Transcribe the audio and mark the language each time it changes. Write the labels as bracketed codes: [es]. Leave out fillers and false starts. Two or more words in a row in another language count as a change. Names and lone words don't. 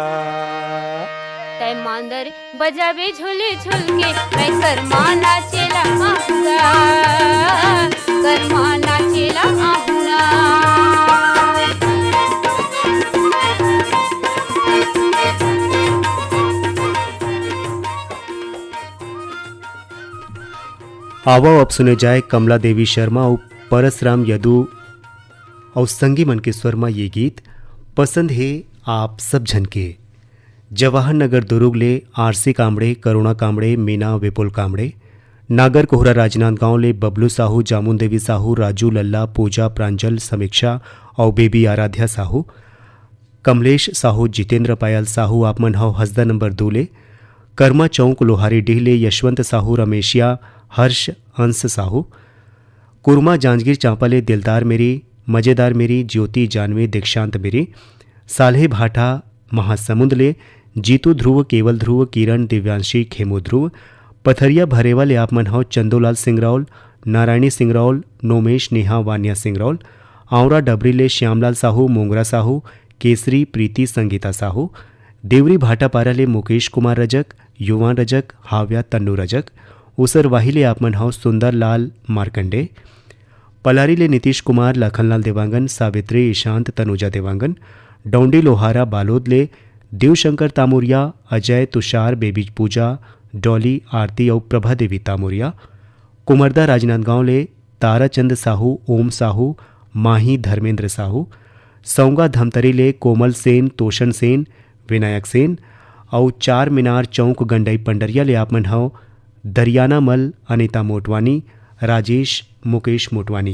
[hne] तै मांदर बजाबे झूल झूल के मैं कर्मा नाचेला आहूंगा कर्मा नाचेला आहूंगा आवो अब सुने जाए कमला देवी शर्मा और परसराम यदु और संगी मन के स्वर में ये गीत पसंद है आप सब झन के। जवाहर नगर दुर्ग ले आरसी कामड़े करुणा कामड़े मीना विपुल कामड़े नागर कोहरा राजनांदगांव ले बबलू साहू जामुन देवी साहू राजू लल्ला पूजा प्रांजल समीक्षा और बेबी आराध्या साहू कमलेश साहू जितेंद्र पायल साहू आपमन हव हसदा नंबर 2 ले कर्मा चौक लोहारी डीह ले यशवंत साहू रमेशिया हर्ष अंश साहू कुरमा जांजगीर चांपाले दिलदार मेरी मजेदार मेरी ज्योति जानवी दीक्षांत मेरी साल्हे भाटा महासमुंद ले जीतू ध्रुव केवल ध्रुव किरण दिव्यांशी खेमो ध्रुव पथरिया भरेवा ले आपमन हव चंदोलाल सिंगरौल नारायणी सिंगरौल नोमेश नेहा वानिया सिंगरौल आंवरा डबरी ले श्यामलाल साहू मोंगरा साहू केसरी प्रीति संगीता साहू देवरी भाटापारा ले मुकेश कुमार रजक युवान रजक हाव्या तन्नू रजक उसर वाहिले आपमन हव सुंदर लाल मार्कंडे पलारी ले नीतीश कुमार लखनलाल देवांगन सावित्री ईशांत तनुजा देवांगन डोंडी लोहारा बालोद ले देवशंकर तामुरिया अजय तुषार बेबी पूजा डॉली आरती और प्रभा देवी तामुरिया कुमरदा राजनांदगांव ले ताराचंद साहू ओम साहू माही धर्मेंद्र साहू सौंगा धमतरी ले कोमल सेन तोशन सेन विनायक सेन और चार मीनार चौक गंडई पंडरिया ले आपमन हव दरियाना मल अनिता मोटवानी राजेश मुकेश मोटवानी।